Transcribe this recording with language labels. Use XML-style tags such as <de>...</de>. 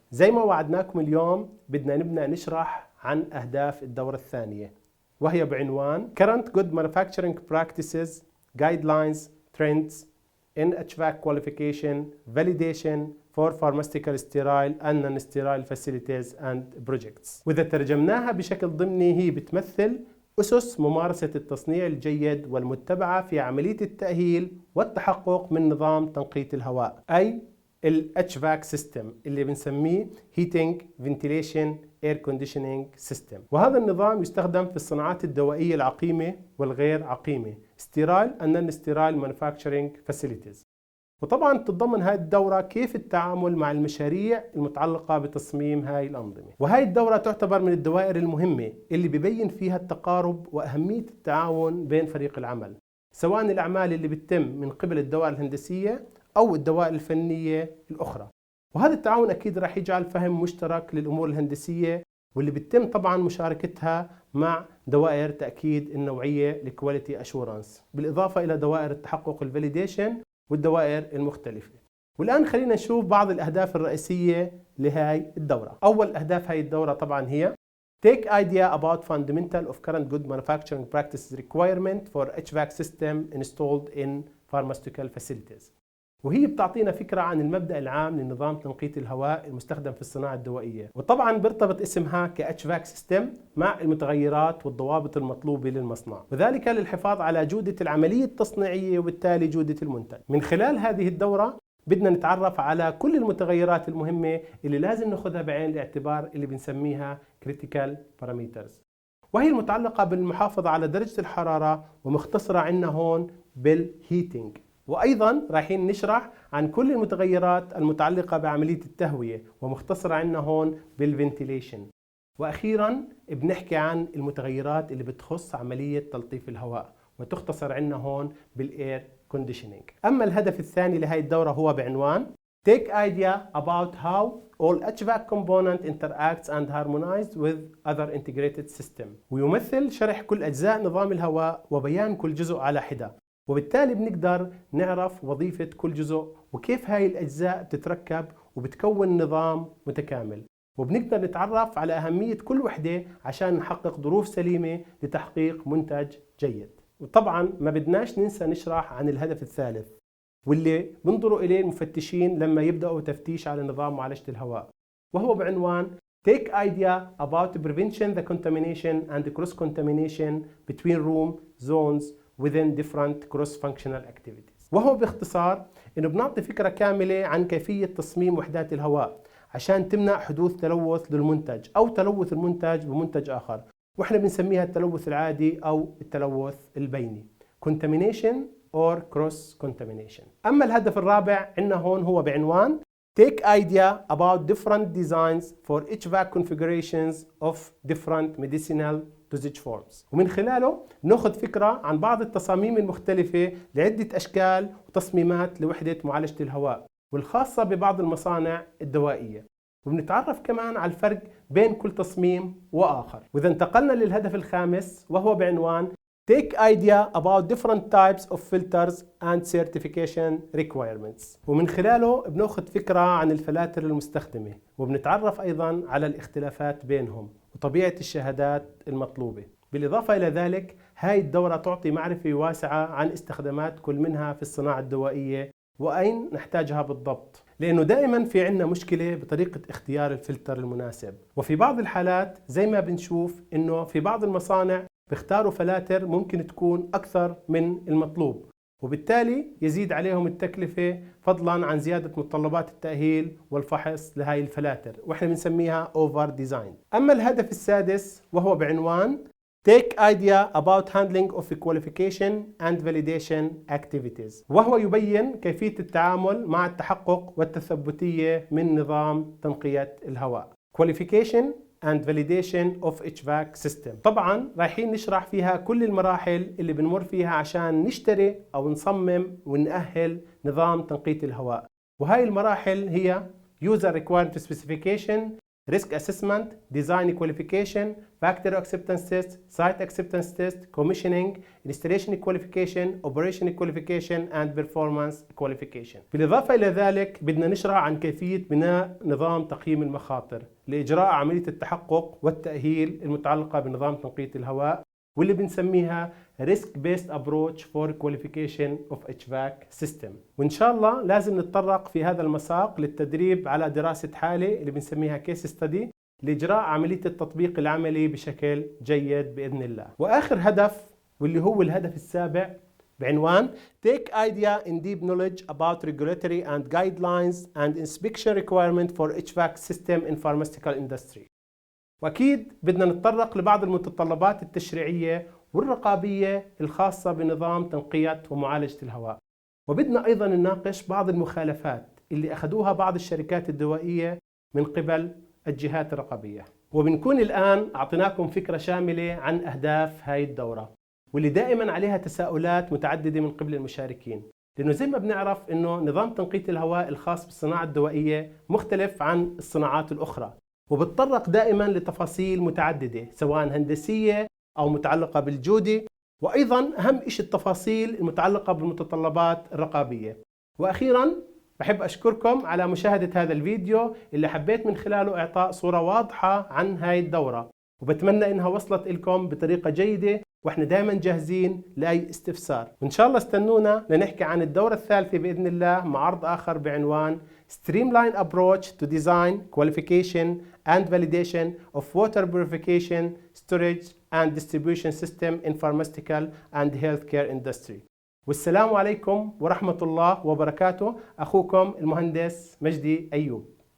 <ar>زي ما وعدناكم اليوم بدنا نبدأ نشرح عن أهداف الدورة الثانية، وهي بعنوان</ar> <en>Current Good Manufacturing Practices, Guidelines, Trends in HVAC Qualification, Validation for Pharmaceutical Sterile and Non-Sterile Facilities and Projects.</en> <ar>وإذا ترجمناها بشكل ضمني هي بتمثل أسس ممارسة التصنيع الجيد والمتبعة في عملية التأهيل والتحقق من نظام تنقية الهواء، أي ال HVAC System اللي بنسميه</ar> <en>Heating, Ventilation, Air Conditioning System.</en> <ar>وهذا النظام يستخدم في الصناعات الدوائية العقيمة والغير عقيمة</ar> <en>Sterile and Non-Sterile Manufacturing Facilities.</en> <ar>وطبعا تتضمن هاي الدورة كيف التعامل مع المشاريع المتعلقة بتصميم هاي الأنظمة. وهاي الدورة تعتبر من الدوائر المهمة اللي ببين فيها التقارب وأهمية التعاون بين فريق العمل، سواء الأعمال اللي بتتم من قبل الدوائر الهندسية أو الدوائر الفنية الأخرى. وهذا التعاون أكيد راح يجعل فهم مشترك للأمور الهندسية واللي بتتم طبعا مشاركتها مع دوائر تأكيد النوعية الكواليتي أشورانس، بالإضافة إلى دوائر التحقق الفاليديشن والدوائر المختلفة. والآن خلينا نشوف بعض الأهداف الرئيسية لهاي الدورة. أول أهداف هاي الدورة طبعا هي</ar> <en>Take idea about fundamental of current good manufacturing practices requirement for HVAC system installed in pharmaceutical facilities.</en> <ar>وهي بتعطينا فكرة عن المبدأ العام لنظام تنقية الهواء المستخدم في الصناعة الدوائية، وطبعا بيرتبط اسمها ك HVAC System مع المتغيرات والضوابط المطلوبة للمصنع، وذلك للحفاظ على جودة العملية التصنيعية وبالتالي جودة المنتج. من خلال هذه الدورة بدنا نتعرف على كل المتغيرات المهمة اللي لازم ناخذها بعين الاعتبار اللي بنسميها Critical Parameters، وهي المتعلقة بالمحافظة على درجة الحرارة، ومختصرة عندنا هون بالهيتينج. وأيضا رايحين نشرح عن كل المتغيرات المتعلقة بعملية التهوية، ومختصرة عندنا هون بالفنتيليشن. وأخيرا بنحكي عن المتغيرات اللي بتخص عملية تلطيف الهواء، وتختصر عندنا هون بالإير كونديشنينج. أما الهدف الثاني لهي الدورة هو بعنوان</ar> <en>Take idea about how all HVAC component interacts and harmonized with other integrated system.</en> <ar>ويمثل شرح كل أجزاء نظام الهواء وبيان كل جزء على حدة، وبالتالي بنقدر نعرف وظيفة كل جزء وكيف هاي الأجزاء بتتركب وبتكون نظام متكامل، وبنقدر نتعرف على أهمية كل وحدة عشان نحقق ظروف سليمة لتحقيق منتج جيد. وطبعا ما بدناش ننسى نشرح عن الهدف الثالث واللي بنظروا إليه المفتشين لما يبدأوا تفتيش على نظام معالجة الهواء، وهو بعنوان</ar> <en>Take idea about prevention the contamination and cross-contamination between room zones within different cross-functional activities.</en> <ar>وهو باختصار إنه بنعطي فكرة كاملة عن كيفية تصميم وحدات الهواء عشان تمنع حدوث تلوث للمنتج أو تلوث المنتج بمنتج آخر، وإحنا بنسميها التلوث العادي أو التلوث البيني</ar> <en>Contamination or Cross-Contamination.</en> <ar>أما الهدف الرابع عندنا هون هو بعنوان</ar> <en>Take idea about different designs for HVAC configurations of different medicinal dosage forms.</en> <ar>ومن خلاله ناخذ فكرة عن بعض التصاميم المختلفة لعدة أشكال وتصميمات لوحدة معالجة الهواء والخاصة ببعض المصانع الدوائية، وبنتعرف كمان على الفرق بين كل تصميم وآخر. وإذا انتقلنا للهدف الخامس وهو بعنوان</ar> <en>Take idea about different types of filters and certification requirements.</en> <ar>ومن خلاله بناخذ فكرة عن الفلاتر المستخدمة، وبنتعرف أيضا على الاختلافات بينهم وطبيعة الشهادات المطلوبة. بالإضافة إلى ذلك هاي الدورة تعطي معرفة واسعة عن استخدامات كل منها في الصناعة الدوائية وأين نحتاجها بالضبط، لأنه دائما في عنا مشكلة بطريقة اختيار الفلتر المناسب. وفي بعض الحالات زي ما بنشوف إنه في بعض المصانع بيختاروا فلاتر ممكن تكون أكثر من المطلوب، وبالتالي يزيد عليهم التكلفة فضلا عن زيادة متطلبات التأهيل والفحص لهاي الفلاتر، وإحنا بنسميها over design. أما الهدف السادس وهو بعنوان</ar> <en>Take idea about handling of qualification and validation activities.</en> <ar>وهو يبين كيفية التعامل مع التحقق والتثبتية من نظام تنقية الهواء</ar> <en>Qualification and validation of HVAC system.</en> <ar>طبعا رايحين نشرح فيها كل المراحل اللي بنمر فيها عشان نشتري أو نصمم ونأهل نظام تنقية الهواء، وهاي المراحل هي User Requirement Specification</ar> <en>risk assessment, design qualification, factory acceptance test, site acceptance test, commissioning, installation qualification, operation qualification and performance qualification.</en> <ar>بالإضافة إلى ذلك بدنا نشرح عن كيفية بناء نظام تقييم المخاطر لإجراء عملية التحقق والتأهيل المتعلقة بنظام تنقية الهواء واللي بنسميها</ar> <en>Risk Based Approach for Qualification of HVAC System.</en> <ar>وإن شاء الله لازم نتطرق في هذا المساق للتدريب على دراسة حالة اللي بنسميها Case Study لإجراء عملية التطبيق العملي بشكل جيد بإذن الله. وآخر هدف واللي هو الهدف السابع بعنوان</ar> <en>Take idea in deep knowledge about regulatory and guidelines and inspection requirement for HVAC system in pharmaceutical industry.</en> <ar>وأكيد بدنا نتطرق لبعض المتطلبات التشريعية والرقابية الخاصة بنظام تنقية ومعالجة الهواء. وبدنا أيضا نناقش بعض المخالفات اللي أخذوها بعض الشركات الدوائية من قبل الجهات الرقابية. وبنكون الآن أعطيناكم فكرة شاملة عن أهداف هاي الدورة واللي دائما عليها تساؤلات متعددة من قبل المشاركين، لأنه زي ما بنعرف أنه نظام تنقية الهواء الخاص بالصناعة الدوائية مختلف عن الصناعات الأخرى وبتطرق دائما لتفاصيل متعددة سواء هندسية أو متعلقة بالجودة، وأيضا أهم شيء التفاصيل المتعلقة بالمتطلبات الرقابية. وأخيرا بحب أشكركم على مشاهدة هذا الفيديو اللي حبيت من خلاله إعطاء صورة واضحة عن هاي الدورة، وبتمنى إنها وصلت لكم بطريقة جيدة، وإحنا دائما جاهزين لأي استفسار. وإن شاء الله استنونا لنحكي عن الدورة الثالثة بإذن الله مع عرض آخر بعنوان</ar> <en>Streamline Approach to Design, Qualification and Validation of Water Purification, Storage and Distribution System in Pharmaceutical and Healthcare Industry.</en> <ar>والسلام عليكم ورحمة الله وبركاته. أخوكم المهندس مجدي أيوب.</ar>